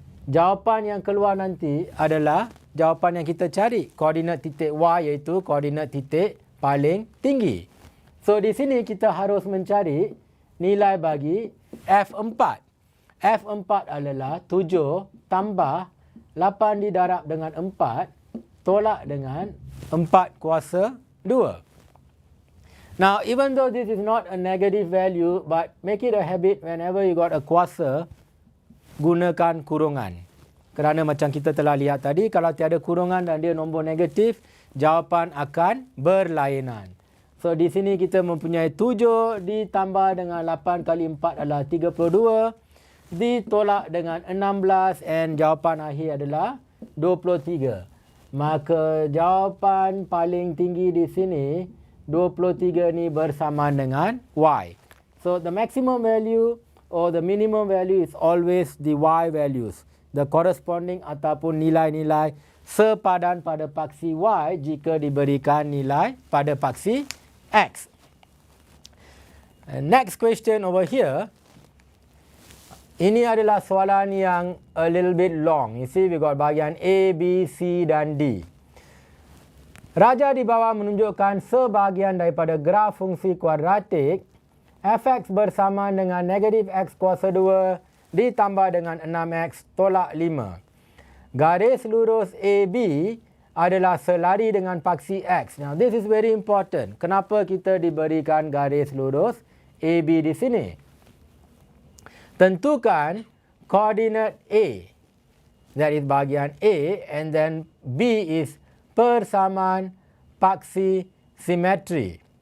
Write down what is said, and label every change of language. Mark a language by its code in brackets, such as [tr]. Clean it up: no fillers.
[ms] Jawapan yang keluar nanti adalah jawapan yang kita cari. Koordinat titik y iaitu koordinat titik paling tinggi. So di sini kita harus mencari nilai bagi F4. F4 adalah 7 tambah 8 didarab dengan 4 tolak dengan 4 kuasa 2. [en] Now, even though this is not a negative value, but make it a habit whenever you got a kuasa, [ms] gunakan kurungan. Kerana macam kita telah lihat tadi, kalau tiada kurungan dan dia nombor negatif, jawapan akan berlainan. So, di sini kita mempunyai 7 ditambah dengan 8 kali 4 adalah 32, ditolak dengan 16 and jawapan akhir adalah 23. Maka jawapan paling tinggi di sini 23 ni bersamaan dengan Y. [en] So the maximum value or the minimum value is always the Y values. The corresponding [ms] ataupun nilai-nilai sepadan pada paksi Y jika diberikan nilai pada paksi X. [en] Next question over here. [ms] Ini adalah soalan yang [en] a little bit long. You see we got [ms] bahagian A, B, C dan D. Raja di bawah menunjukkan sebahagian daripada graf fungsi kuadratik fx bersama dengan negatif x kuasa 2 ditambah dengan 6x tolak 5. Garis lurus AB adalah selari dengan paksi x. [en] Now this is very important. [ms] Kenapa kita diberikan garis lurus AB di sini? Tentukan koordinat A. [en] That is [ms] bahagian A [en] and then B is [ms] persamaan paksi simetri.